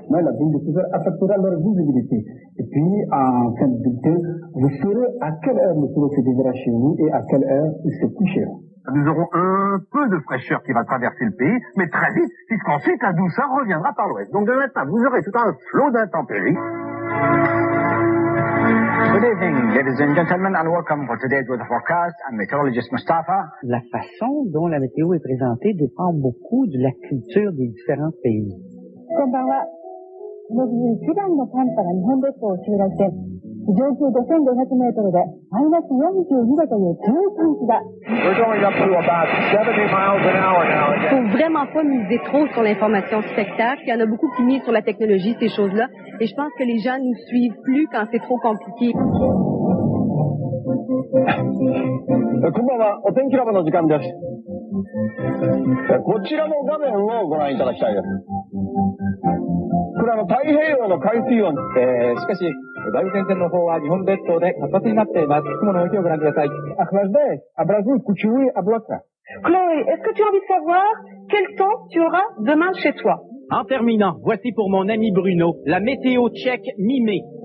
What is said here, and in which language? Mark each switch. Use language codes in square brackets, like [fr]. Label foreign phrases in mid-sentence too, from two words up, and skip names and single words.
[fr] La boule de diffuseur affectera leur visibilité. Et puis, en fin de bulletin, vous saurez à quelle heure le soleil se lèvera chez nous et à quelle heure il se couchera. Nous aurons un peu de fraîcheur qui va traverser le pays, mais très vite, puisqu'ensuite la douceur reviendra par l'ouest. Donc demain matin, vous aurez tout un flot d'intempéries. [en] Good evening, ladies and gentlemen, and welcome for today's weather forecast. I'm meteorologist Mustafa. [fr] La façon dont la météo est présentée dépend beaucoup de la culture des différents pays. [ja] こんばんは。この冬一番の寒波が日本列島を襲来して、上空5500メートルでマイナス42度という強い寒気が。 [en] We're going up to about 70 miles an hour now. [fr] Faut vraiment pas miser trop sur l'information spectacle. Il y en a beaucoup qui misent sur la technologie, ces choses-là. Et je pense que les gens nous suivent plus quand c'est trop compliqué. [ja] こんばんは、お天気ラボの時間です。こちらの画面をご覧いただきたいです。これ太平洋の海水温。しかし、梅雨前線の方は日本列島で活発になっています。雲の動きをご覧ください。 [fr] Chloé, est-ce que tu as envie de savoir quel temps tu auras demain chez toi? En terminant, voici pour mon ami Bruno, la météo tchèque mi-mai.